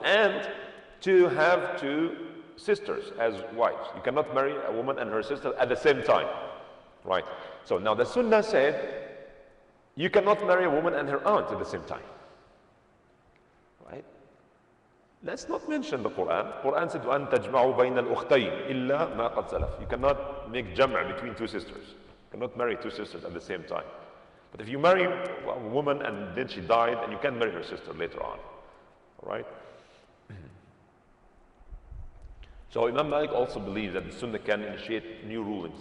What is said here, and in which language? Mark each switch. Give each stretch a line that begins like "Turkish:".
English: And to have two sisters as wives. You cannot marry a woman and her sister at the same time. Right? So now the Sunnah said, you cannot marry a woman and her aunt at the same time. Right? That's not mentioned in the Quran. Quran said,
Arabic: وَأَن تَجْمَعُوا بَيْنَ الْأُخْتَيْنِ إِلَّا مَا قَدْ سَلَفَ.
English: You cannot make jam'a between two sisters. You cannot marry two sisters at the same time. But if you marry a woman and then she died, and you can marry her sister later on. All right? So Imam Malik also believes that the Sunnah can initiate new rulings.